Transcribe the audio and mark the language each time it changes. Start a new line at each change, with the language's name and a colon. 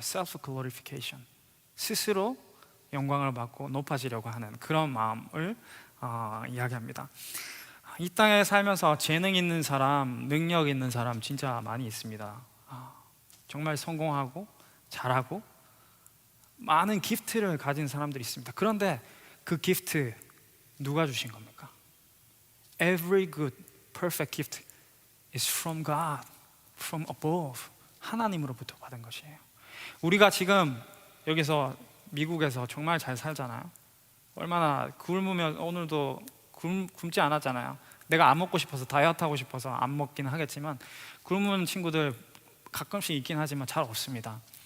Korean: self glorification, 스스로 영광을 받고 높아지려고 하는 그런 마음을 이야기합니다. 이 땅에 살면서 재능 있는 사람, 능력 있는 사람 진짜 많이 있습니다. 정말 성공하고 잘하고 많은 기프트를 가진 사람들이 있습니다. 그런데 그 기프트 누가 주신 겁니까?
English: Every good, perfect gift is from God, from above.
Korean: 하나님으로부터 받은 것이에요. 우리가 지금 여기서 미국에서 정말 잘 살잖아요. 얼마나 굶으면 오늘도 굶지 않았잖아요. 내가 안 먹고 싶어서, 다이어트 하고 싶어서 안 먹긴 하겠지만 굶은 친구들 가끔씩 있긴 하지만 잘 없습니다.